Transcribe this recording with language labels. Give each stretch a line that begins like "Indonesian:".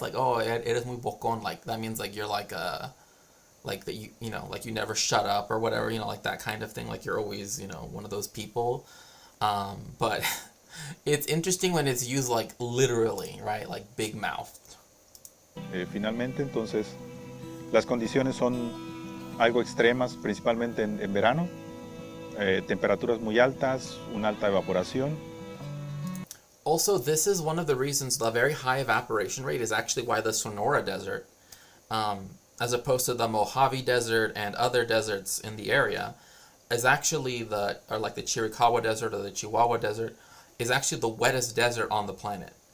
English: Like, oh, eres muy bocón. Like, that means, like, you're like that you like you never shut up or whatever, like that kind of thing. Like, you're always, one of those people. But it's interesting when it's used, like, literally, right? Like, big mouth.
Spanish: Finalmente, entonces, las condiciones son algo extremas, principalmente en verano. Temperaturas muy altas, una alta evaporación.
English: Also, this is one of the reasons the very high evaporation rate is actually why the Sonora Desert, as opposed to the Mojave Desert and other deserts in the area, is actually the Chiricahua Desert or the Chihuahua Desert, is actually the wettest desert on the planet.